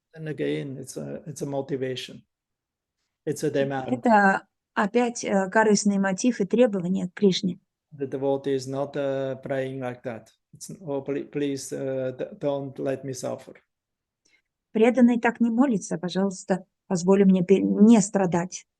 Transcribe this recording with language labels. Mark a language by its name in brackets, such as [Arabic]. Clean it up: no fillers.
[English] And again, it's a motivation. It's a demand. [Russian] Это опять корыстный мотив и требование к Кришне. [English] The devotee is not praying like that. Oh, please don't let me suffer. [Russian] Преданный так не молится, пожалуйста, позволь мне не страдать.